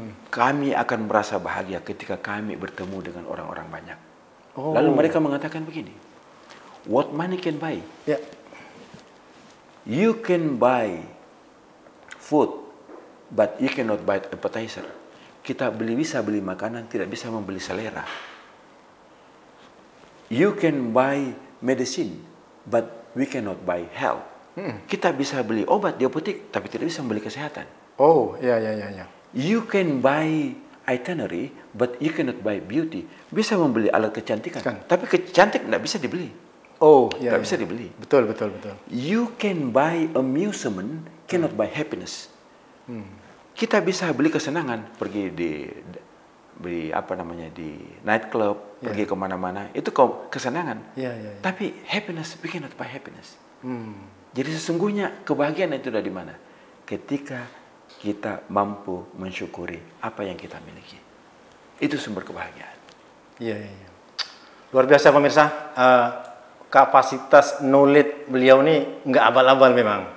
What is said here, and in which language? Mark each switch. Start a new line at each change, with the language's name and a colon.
Indonesian: Kami akan merasa bahagia ketika kami bertemu dengan orang-orang banyak. Oh. Lalu mereka mengatakan begini,
English: what money can buy?
Indonesian: Ya.
English: You can buy food, but you cannot buy appetizer.
Indonesian: Kita bisa beli makanan, tidak bisa membeli selera.
English: You can buy medicine, but we cannot buy health.
Indonesian: Kita bisa beli obat di apotek, tapi tidak bisa membeli kesehatan. Oh, ya, ya, ya, ya.
English: You can buy itinerary, but you cannot buy beauty.
Indonesian: Bisa membeli alat kecantikan, Kan. tapi kecantik tidak bisa dibeli. Oh, ya. ya. bisa dibeli. Betul, betul, betul.
English: You can buy amusement, cannot buy happiness.
Indonesian: Kita bisa beli kesenangan, pergi di apa namanya, di nightclub, pergi kemana-mana, itu kesenangan. Ya, ya, ya. Tapi
English: happiness, we cannot buy happiness.
Indonesian: Jadi sesungguhnya kebahagiaan itu dari mana? Ketika kita mampu mensyukuri apa yang kita miliki. Itu sumber kebahagiaan. Iya, iya, iya. Luar biasa pemirsa, kapasitas knowledge beliau ini nggak abal-abal memang.